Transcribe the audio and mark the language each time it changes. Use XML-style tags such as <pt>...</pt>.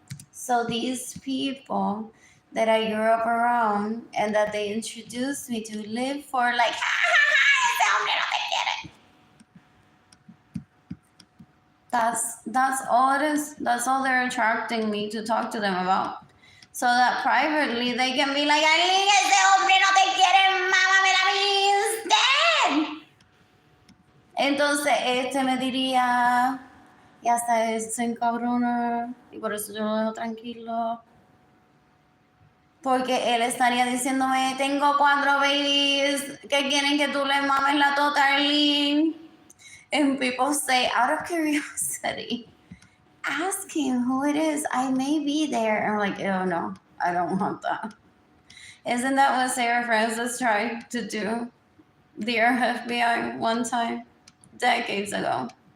<en>So these people that I grew up around and that they introduced me to live for, like, that's all it is. That's all they're attracting me to talk to them about. So that privately they can be like,</en> <es>Arlene, ese hombre no te quiere, mámame la vida, entonces me diría, y hasta se encabrona, y por eso yo lo dejo tranquilo. Porque él estaría diciéndome, tengo 4 babies que quieren que tú le mames la tota, Arlene.</es> <en>And people say, out of curiosity, ask him who it is. I may be there. I'm like, oh no, I don't want that. Isn't that what Sarah Francis tried to do? Dear FBI one time, decades ago.</en>